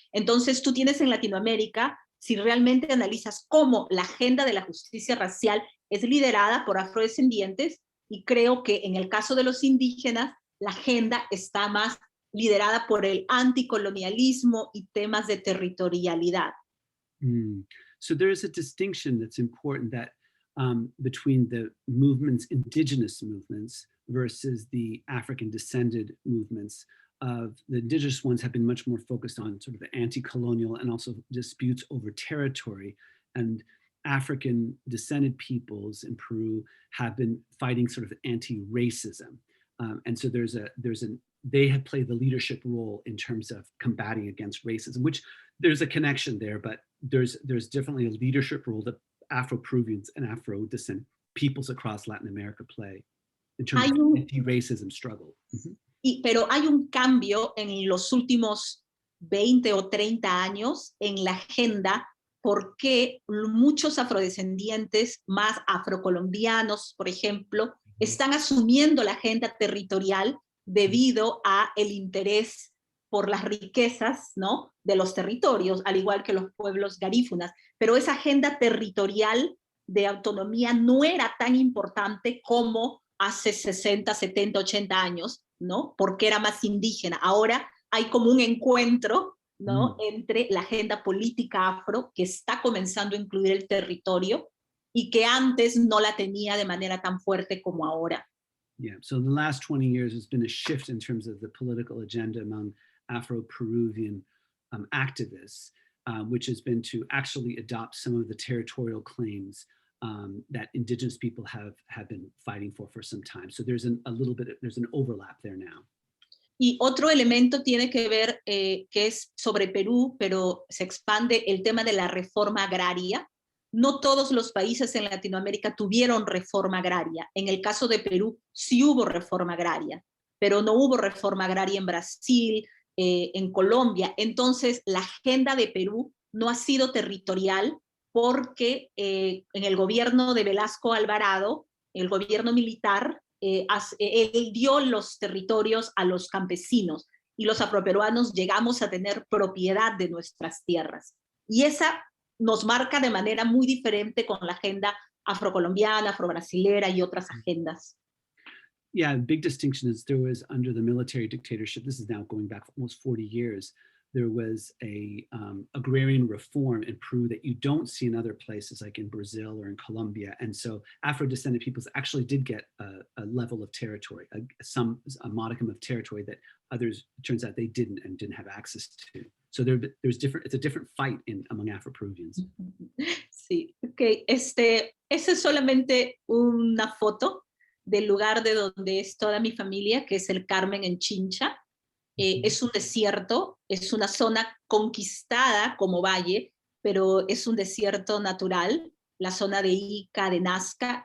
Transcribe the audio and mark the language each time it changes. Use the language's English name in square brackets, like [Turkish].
[Spanish] Entonces tú tienes en Latinoamérica, si realmente analizas cómo la agenda de la justicia racial es liderada por afrodescendientes, y creo que en el caso de los indígenas, la agenda está más liderada por el anticolonialismo y temas de territorialidad. [English] So there is a distinction that's important that between the movements, indigenous movements, versus the African descended movements. The indigenous ones have been much more focused on sort of anti-colonial and also disputes over territory. And African descended peoples in Peru have been fighting sort of anti-racism. And so they have played the leadership role in terms of combating against racism, which there's a connection there, but there's definitely a leadership role that Afro-Peruvians and Afro-descended peoples across Latin America play in terms of anti-racism struggle. [Spanish] Pero hay un cambio en los últimos 20 o 30 años en la agenda, porque muchos afrodescendientes, más afrocolombianos, por ejemplo, están asumiendo la agenda territorial debido a el interés por las riquezas, ¿no?, de los territorios, al igual que los pueblos garífunas. Pero esa agenda territorial de autonomía no era tan importante como hace 60, 70, 80 años, ¿no?, porque era más indígena. Ahora hay como un encuentro, ¿no?, entre la agenda política afro, que está comenzando a incluir el territorio, y que antes no la tenía de manera tan fuerte como ahora. [English] Yeah, so in the last 20 years, there's been a shift in terms of the political agenda among Afro-Peruvian activists, which has been to actually adopt some of the territorial claims that indigenous people have been fighting for some time. So there's an overlap there now. [Spanish] Y otro elemento tiene que ver, que es sobre Perú, pero se expande el tema de la reforma agraria. No todos los países en Latinoamérica tuvieron reforma agraria. En el caso de Perú sí hubo reforma agraria, pero no hubo reforma agraria en Brasil, en Colombia. Entonces, la agenda de Perú no ha sido territorial porque en el gobierno de Velasco Alvarado, el gobierno militar, él dio los territorios a los campesinos, y los afroperuanos llegamos a tener propiedad de nuestras tierras. Y esa nos marca de manera muy diferente con la agenda afrocolombiana, afrobrasilera y otras agendas. [English] Yeah, big distinction is there was under the military dictatorship, this is now going back almost 40 years, there was a agrarian reform in Peru that you don't see in other places like in Brazil or in Colombia. And so Afro-descended peoples actually did get a level of territory, a modicum of territory that others, it turns out they didn't and didn't have access to. So there's different, it's a different fight among Afro-Peruvians. [Spanish] Sí, ok. Esa es solamente una foto del lugar de donde es toda mi familia, que es el Carmen en Chincha. Es un desierto, es una zona conquistada como valle, pero es un desierto natural, la zona de Ica, de Nazca.